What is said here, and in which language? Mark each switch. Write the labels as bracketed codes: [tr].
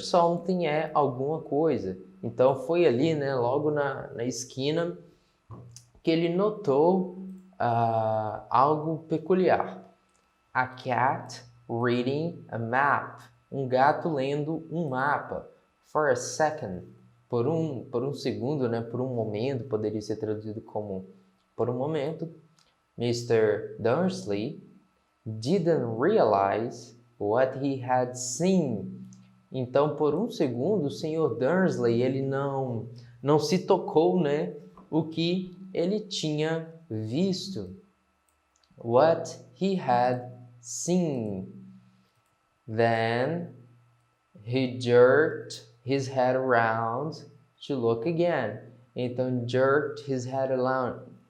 [pt] Something é alguma coisa. Então foi ali, né, logo na esquina, que ele notou algo peculiar. [en] A cat reading a map. [pt] Um gato lendo um mapa. [en] For a second. [pt] Por um segundo, né, por um momento, poderia ser traduzido como por um momento. [en] Mr. Dursley didn't realize what he had seen. [pt] Então, por um segundo, o Sr. Dursley ele não se tocou, né, o que ele tinha visto. [en] What he had seen. Then he jerked his head around to look again. Então, jerked his head around.